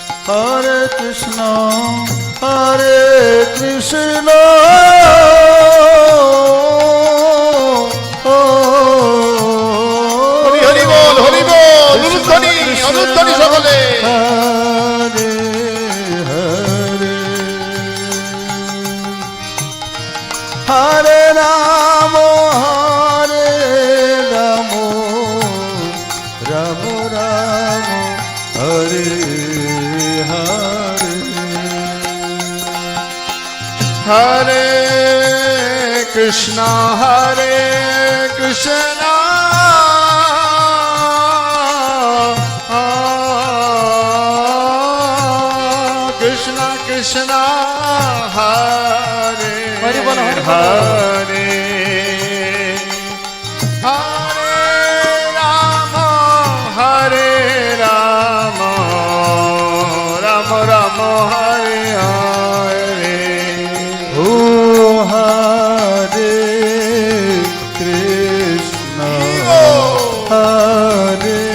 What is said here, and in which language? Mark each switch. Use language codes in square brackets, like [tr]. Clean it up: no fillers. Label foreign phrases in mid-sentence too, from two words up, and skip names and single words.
[sa] Hare Krishna, Hare Krishna, [bn] হরি বল হরি বল অনুধ্বনি অনুধ্বনি সকলে [sa] Hare Hare, Hare Rama, Hare Rama, Rama Rama, Hare Hare. Hare Krishna Hare Krishna Krishna Krishna Hare [bn] হরি বল, হরি বল। [sa] Hare Hare Rama Hare Rama Rama Rama Hare Hare Oh, Hare Krishna, Hare